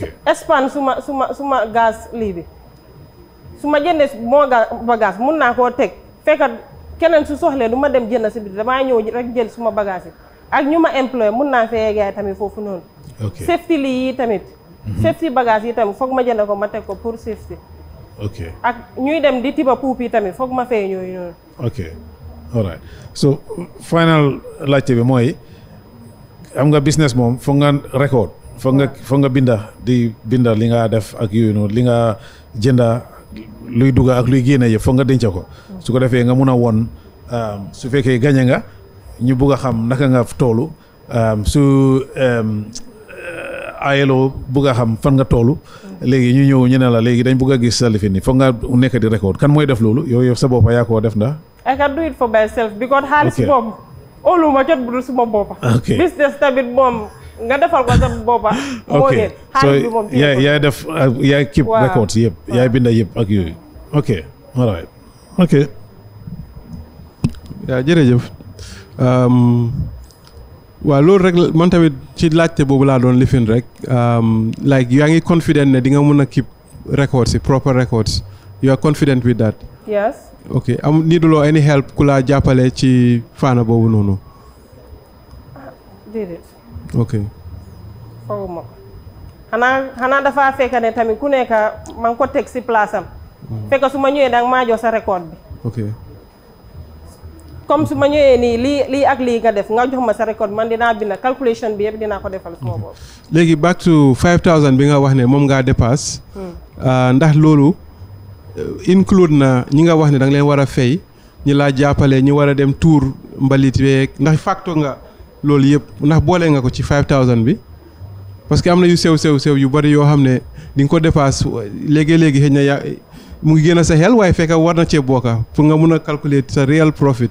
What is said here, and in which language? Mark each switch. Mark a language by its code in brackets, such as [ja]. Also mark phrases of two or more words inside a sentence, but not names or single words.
[wo] Espagne suma gaz lii bi su ma jëndee moo bagage mun naa koo teg fekkat keneen su soxlee du ma dem jënd si biir damaa ñëw rek jël suma bagage yi ak ñu ma employé mun naa fee gaay tamit foofu noonu safety lii yi tamit safety bagage yi tamit foog ma jënd ko ma teg ko pour safety [en] ok [wo] ak ñuy dem di tiba puup yi tamit foog ma fee ñooyu noonu [en] ok alright so final [wo] laajte bi mooy am nga business moom foog nga record foog nga binda li nga def ak yooyu noonu li nga jënda luy dugga ak luy génne yëpp foog nga denc ko su ko defee nga mun a won su fekkee gañe nga ñu bugg a xam naka nga toolu su ayeloo bugg a xam fan nga toolu léegi ñu ñëw ñu ne la léegi dañ bugg a gis sa lifin ni foog nga nekk di record kan mooy def loolu yow sa boppa yaa koo def ndax [en] I can do it for myself because [wo] xaalis boobu óolu ma jot bu dul suma boppa business tamit moom nga defal ko sa boppa moo gën xaalis bi moom yaay def yaay [en] keep records [wo] yëpp yaay binda yëpp ak yooyu [en] ok alright ok [wo] yaa jërëjëf waaw loolu rek man tamit ci laajte boobu laa doon lifin rek like yaa ngi confident ne di nga mun a [en] keep records [wo] yi [en] proper records you are confident with that yes [wo] ok needuloo [en] any help [wo] ku la jàppale ci faana boobu noonu déedéet [en] ok [wo] fooguma ko xanaa dafa fekk ne tamit ku nekk ma ngi ko teg si place am fekk su ma ñëwee danga maa jox sa record bi [en] ok [wo] comme su ma ñëwee nii lii ak lii nga def nga jox ma sa record man dinaa bind calculation bi yëpp dinaa ko defal sama bopp. léegi [en] back to 5000 [wo] bi nga wax ne moom ngaa dépasse. ndax loolu include na ñi nga wax ne da nga leen war a fay ñi laa jàppale ñi war a dem tour mbalit beeg ndax facto nga loolu yëpp ndax boole nga ko ci 5000 bi [fr] parce que [wo] am na yu sew yu bari yoo xam ne di nga ko dépasse léegi xëy na yaa mu ngi gën a sa xel waaye fekk war na cee bokka pour nga mun a calculer sa [en] real profit.